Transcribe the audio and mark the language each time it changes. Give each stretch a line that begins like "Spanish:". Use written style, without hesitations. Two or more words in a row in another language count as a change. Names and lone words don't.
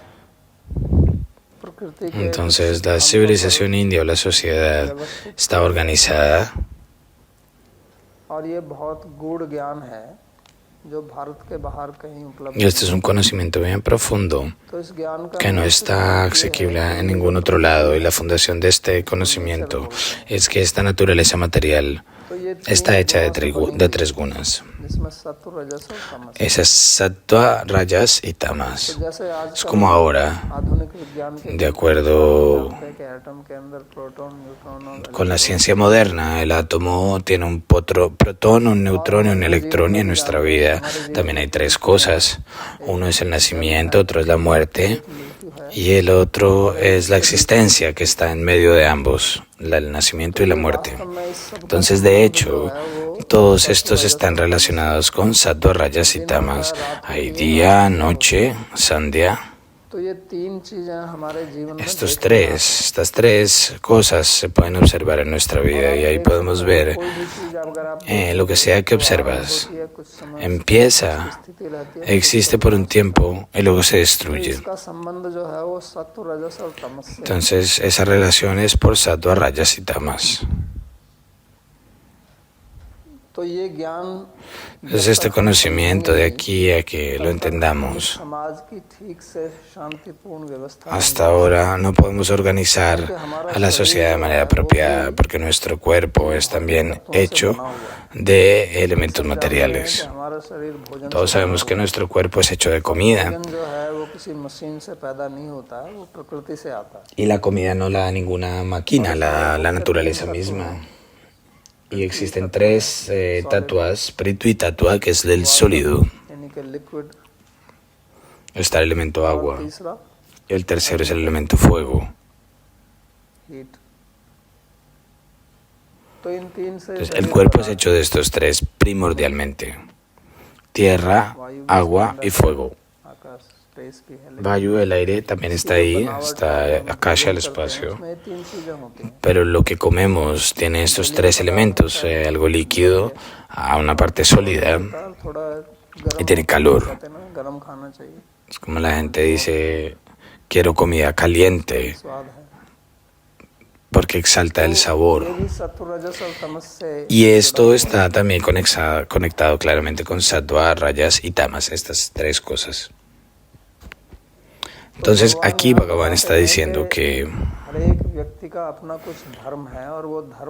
Spanish: Entonces la civilización india o la sociedad está organizada
Hindi: और ये बहुत गूढ़ ज्ञान है जो भारत के बाहर कहीं उपलब्ध
Spanish: y este es un conocimiento bien profundo
Hindi: तो इस ज्ञान का
Spanish: que no está asequible en ningún otro lado y la fundación de este conocimiento es que esta naturaleza material
Hindi: तो ये
Spanish: está hecha de tres gunas.
Hindi: जिसमें सत्व रजस और तमस.
Spanish: Esas sattva, rajas y tamas.
Hindi: जैसे आज
Spanish: Es como ahora,
Hindi: आधुनिक विज्ञान के
Spanish: de acuerdo
Hindi: जानते हैं कि एटम के अंदर
English: proton neutron
Hindi: और
Spanish: con la ciencia moderna, el átomo tiene un protón, un neutrón y un electrón y en nuestra vida también hay tres cosas. Uno es el nacimiento, otro es la muerte y el otro es la existencia que está en medio de ambos, el nacimiento y la muerte. Entonces, de hecho, todos estos están relacionados con sattva, rajas y tamas. Hay día, noche, sandhya.
Hindi: तो ये तीन चीजें हमारे जीवन में
Spanish: Estas tres cosas se pueden observar en nuestra vida y ahí podemos ver
Hindi: कोई भी चीज अगर आप
Spanish: lo que sea que observas.
Hindi: देखिए कुछ समय
Spanish: Empieza,
Hindi: स्थिति रहती है
Spanish: existe por un tiempo y luego se destruye.
Hindi: इसका संबंध जो है वो सत्व रजस और तमस से.
Spanish: Entonces, esa relación es por sattva, rajas y tamas.
Hindi: तो ये ज्ञान
Spanish: Es este conocimiento de aquí a que lo entendamos.
Hindi: समाज की ठीक से शांतिपूर्ण व्यवस्था
Spanish: Hasta ahora no podemos organizar a la sociedad de manera apropiada porque nuestro cuerpo es también hecho de elementos materiales.
Hindi: हमारा शरीर भोजन
Spanish: Todos sabemos que nuestro cuerpo es hecho de comida
Hindi: जो है वो किसी मशीन से पैदा नहीं होता है वो प्रकृति से आता है.
Spanish: y la comida no la da ninguna máquina, la naturaleza misma. Y existen tres tatuas, Prithvi tatua, que es del sólido,
Hindi: यानी कि लिक्विड.
Spanish: está el elemento agua,
Hindi: तीसरा
Spanish: y el tercero es el elemento fuego.
Hindi: हीट. तो इन तीन से
Spanish: Entonces, el cuerpo es hecho de estos tres primordialmente: tierra, agua y fuego.
Hindi: आकाश स्पेस भी है.
Spanish: Vayu, el aire, también está ahí, está Akasha, el espacio.
Hindi: इसमें तीन चीजें होती हैं.
Spanish: Pero lo que comemos tiene estos tres elementos, algo líquido, a una parte sólida
Hindi: थोड़ा
Spanish: y tiene calor.
Hindi: कहते हैं ना गरम खाना चाहिए.
Spanish: Es como la gente dice quiero comida caliente,
Hindi: स्वाद है।
Spanish: porque exalta el sabor.
Hindi: ये भी सत्व रजस और तमस से
Spanish: Y esto está también conectado claramente con sattva, rajas y tamas, estas tres cosas. Entonces aquí Bhagavan está diciendo que
Hindi: हर एक व्यक्ति का अपना कुछ धर्म है और वो धर्म